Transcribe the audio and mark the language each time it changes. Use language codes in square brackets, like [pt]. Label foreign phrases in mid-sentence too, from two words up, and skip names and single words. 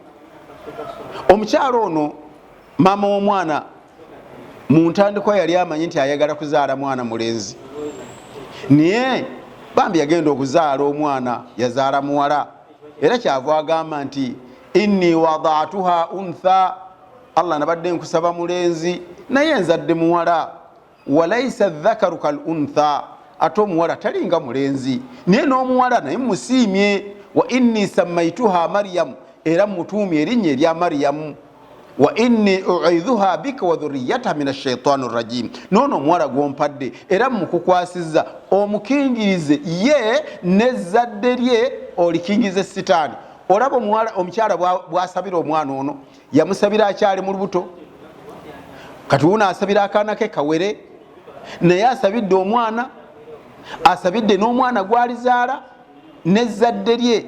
[lg] Omukyalo ono maama w'omwana mu ntandikwa yali amanyi nti ayagala kuzaala mwana mulenzi, naye bambi yagenda okuzaala omwana yazaala muwala, era kyava agamba nti [ar] إني وضعتها أنثى, [lg] Allah nabadde nkusaba mulenzi naye nzadde muwala. [ar] وليس الذكر كالأنثى, [lg] ate omuwala talinga mulenzi, naye n'omuwala naye musiimye. [ar] وإني سميتها مريم, [lg] era mutuumye erinnya erya Maryamu. [ar] وإني أعيذها بك وذريتها من الشيطان الرجيم. [lg] Nono omuwala gw'ompadde era mukukwasizza omukingirize ye n'ezzadde lye olikingirize sitaani. Olaba omukyala bw'asabira omwana ono yamusabira akyali mu lubuto, kati wuno asabira akaana ke kawere, naye asabidde omwana, asabidde n'omwana gwalizaala n'ezzadde lye.